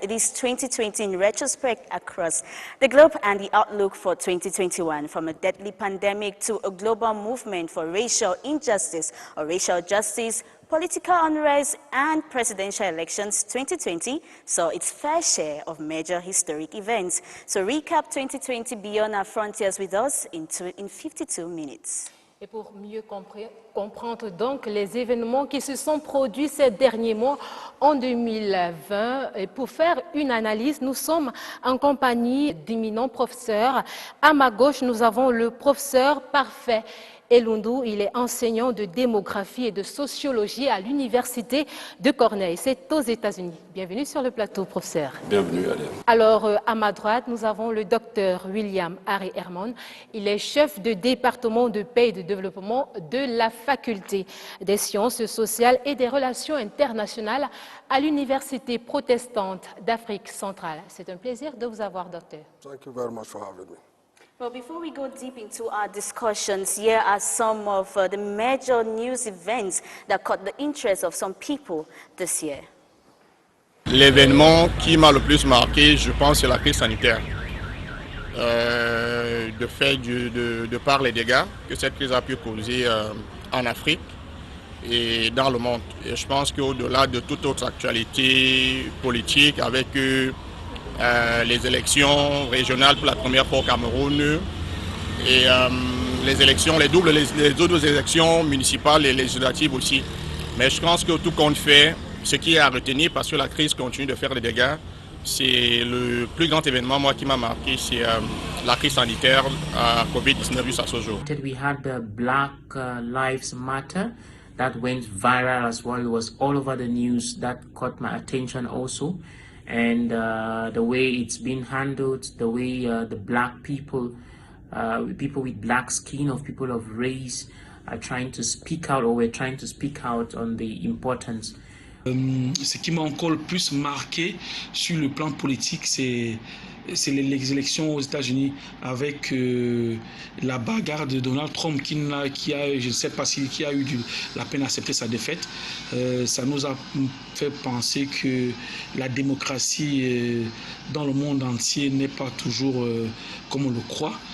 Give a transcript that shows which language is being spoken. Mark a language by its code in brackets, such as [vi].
[en] It is 2020 in retrospect across the globe and the outlook for 2021. From a deadly pandemic to a global movement for racial injustice or racial justice, political unrest and presidential elections, 2020 saw its fair share of major historic events. So recap 2020 beyond our frontiers with us in 52 minutes. [fr] Et pour mieux comprendre donc les événements qui se sont produits ces derniers mois en 2020, et pour faire une analyse, nous sommes en compagnie d'éminents professeurs. À ma gauche, nous avons le professeur Parfait Elundou, il est enseignant de démographie et de sociologie à l'université de Cornell. C'est aux États-Unis. Bienvenue sur le plateau, professeur. Bienvenue, Alain. Alors, à ma droite, nous avons le docteur William Harry Herman. Il est chef de département de paix et de développement de la faculté des sciences sociales et des relations internationales à l'université protestante d'Afrique centrale. C'est un plaisir de vous avoir, docteur. [en] Thank you very much for having me. Well, before we go deep into our discussions, here are some of the major news events that caught the interest of some people this year. [fr] L'événement qui m'a le plus marqué, je pense, c'est la crise sanitaire. De par les dégâts que cette crise a pu causer en Afrique et dans le monde. Et je pense qu'au-delà de toute autre actualité politique, avec les élections régionales pour la première fois au Cameroun et les autres élections municipales et législatives aussi. Mais je pense que tout compte fait, ce qui est à retenir, parce que la crise continue de faire des dégâts, c'est le plus grand événement, moi, qui m'a marqué, c'est la crise sanitaire à Covid-19 jusqu'à ce jour. [en] We had the Black Lives Matter that went viral as well. It was all over the news. That caught my attention also. And the way it's been handled, the way the black people, people with black skin, of people of race, are trying to speak out, or we're trying to speak out on the importance. [fr] Ce qui m'a encore le plus marqué sur le plan politique, c'est les élections aux États-Unis avec la bagarre de Donald Trump qui a, je ne sais pas qui a eu la peine d'accepter sa défaite. Ça nous a fait penser que la démocratie dans le monde entier n'est pas toujours comme on le croit.